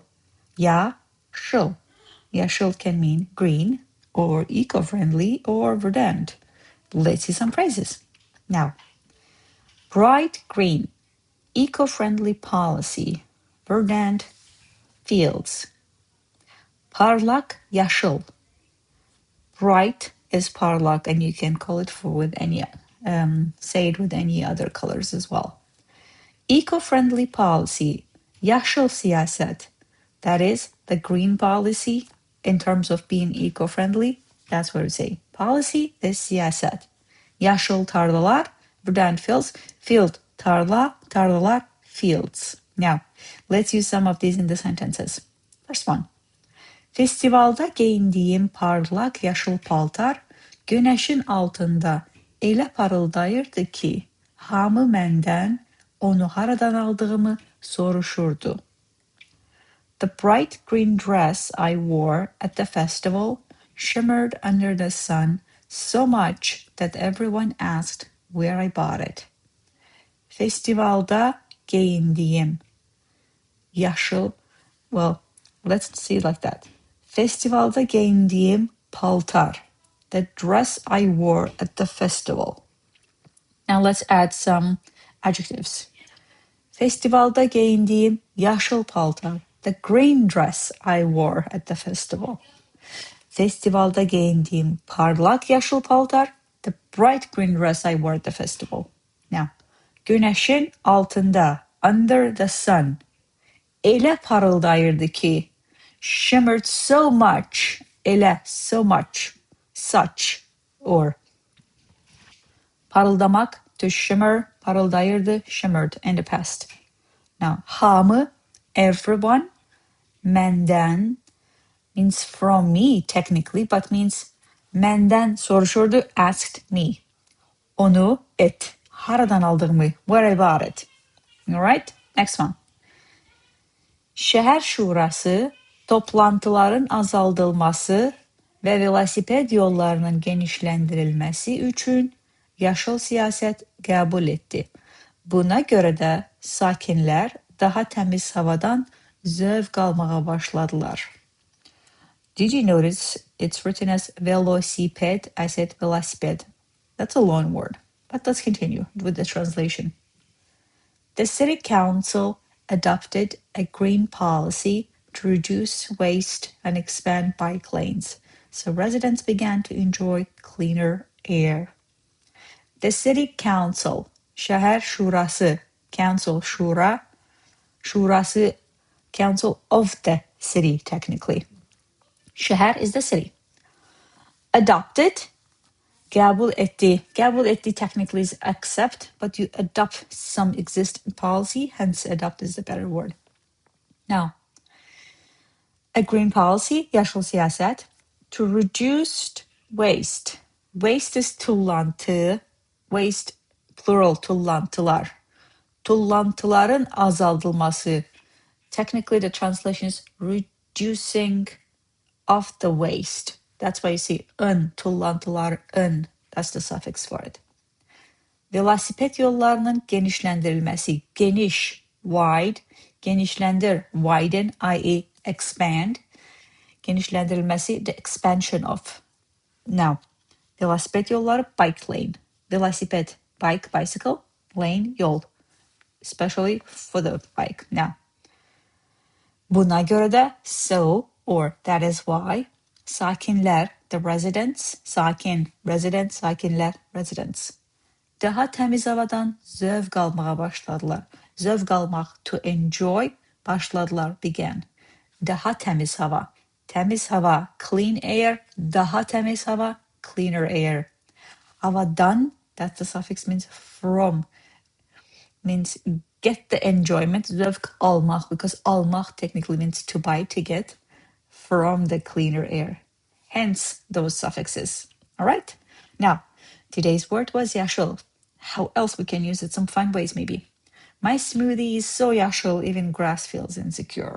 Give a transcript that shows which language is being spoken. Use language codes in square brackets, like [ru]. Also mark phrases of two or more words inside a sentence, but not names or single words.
[az] Yaşıl. [en] Yaşıl can mean green, or eco-friendly, or verdant. Let's see some phrases. Now, bright green, eco-friendly policy, verdant fields. [az] Parlaq yaşıl. [en] Bright is parlaq, and you can call it say it with any other colors as well. Eco-friendly policy, [az] yaşıl siyasət. [en] That is the green policy in terms of being eco-friendly. That's what we say. Policy is siyasət. [az] Yaşıl tarlalar, [en] verdant fields, field tarlalar, fields. Now, let's use some of these in the sentences. First one. [az] Festivalda geyindiyim parlaq yaşıl paltar günəşin altında elə parıldayırdı ki, hamı məndən onu haradan aldığımı soruşurdu. [en] The bright green dress I wore at the festival shimmered under the sun so much that everyone asked where I bought it. [az] Festivalda geyindiyim yaşıl, [en] let's see it like that. [az] Festivalda geyindiyim paltar, [en] the dress I wore at the festival. Now let's add some adjectives. [az] Festivalda geyindiyim yaşıl paltar, [en] the green dress I wore at the festival. [az] Festivalda geyindiyim parlaq yaşıl paltar, [en] the bright green dress I wore at the festival. Now, [az] günəşin altında, [en] under the sun, [az] elə parıldayırdı ki, [en] shimmered so much, elə, so much, such, or parıldamak, to shimmer, parıldayırdı, shimmered in the past. Now, hamı, everyone, məndən means from me technically, but means [az] məndən soruşurdu, [en] asked me. [az] Onu, it, haradan aldığımı, [en] where I bought it. Alright, next one. [az] Şəhər şurası, tullantıların azaldılması və velosiped yollarının genişləndirilməsi üçün yaşıl siyasət qəbul etdi. Buna görə də sakinlər daha təmiz havadan zövq almağa başladılar. [en] Did you notice it's written as velosiped? I said velosiped. That's a long word, but let's continue with the translation. The city council adopted a green policy to reduce waste and expand bike lanes, so residents began to enjoy cleaner air. The city council, [az] şəhər şurası, council şurası, [en] council of the city technically. Şəhər is the city. Adopted, [az] qəbul etdi. Qəbul etdi [en] technically is accept, but you adopt some existing policy, hence adopt is the better word. Now, a green policy, [az] yaşıl siyasət, [en] to reduce waste. Waste is tullantı, waste plural tullantılar. [az] Tullantıların azaldılması. [en] Technically the translation is reducing of the waste. That's why you see tullantıların. That's the suffix for it. [az] Velosiped yollarının genişləndirilməsi. Geniş, [en] wide. Genişləndir, widen, i.e. expand. Genişləndirilməsi, the expansion of. Now, [az] velosiped yolları, [en] bike lane. [az] Velosiped, [en] bike, bicycle. Lane, yol. Especially for the bike. Now, [az] buna görə də, [en] so, or that is why, sakinlər, the residents, sakin, resident, [az] sakinlər, residents. Daha təmiz havadan zövq almağa başladılar. Zövq almaq, [en] to enjoy, [az] başladılar, began. Daha təmiz hava. Təmiz hava, [en] clean air. [az] Daha təmiz hava, [en] cleaner air. Havadan, that's the suffix means from. Means get the enjoyment, [az] zövq almaq, [en] because almaq technically means to buy, to get, from the cleaner air. Hence those suffixes. All right? Now, today's word was yaşıl. How else we can use it? Some fun ways maybe. My smoothie is so yaşıl, even grass feels insecure.